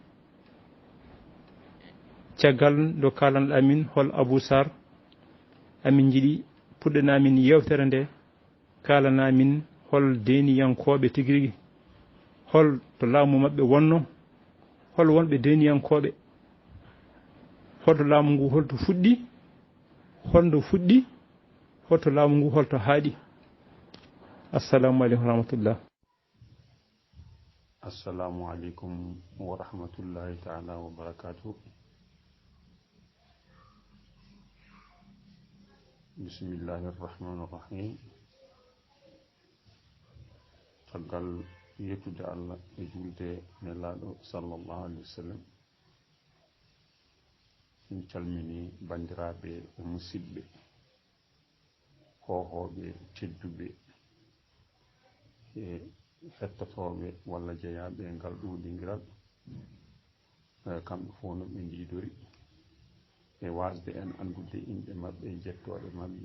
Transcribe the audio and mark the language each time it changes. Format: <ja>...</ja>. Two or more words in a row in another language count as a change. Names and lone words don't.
<ff>caggal do kalanɗa min hol Abou Sarr, amin jiiɗi puɗɗanamin yewtere nde, kalanamin hol deniyankoɓe tigui rigui, hol to laamu mabɓe wonno, hol wonɓe deniyankoɓe, holto laamu ngu holto fuɗɗi, holto laamu ngu holto haaɗi.</ff> <ar>السلام عليكم ورحمة الله. السلام عليكم ورحمة الله تعالى وبركاته. بسم الله الرحمن الرحيم.</ar> <ff>caggal yettude Allah e julde nelaɗo</ff> <ar>صلى الله عليه وسلم,</ar> <ff>en calmini bandiraɓe e musidɓe, hohoɓe, tedduɓe e hettotoɓe walla jeeyaɓe e ngal ɗuɗingiral, kamɓe fof no ɓe ndidori e wasde en andude inɗe mabɓe e jettoɗe mabɓe.</ff>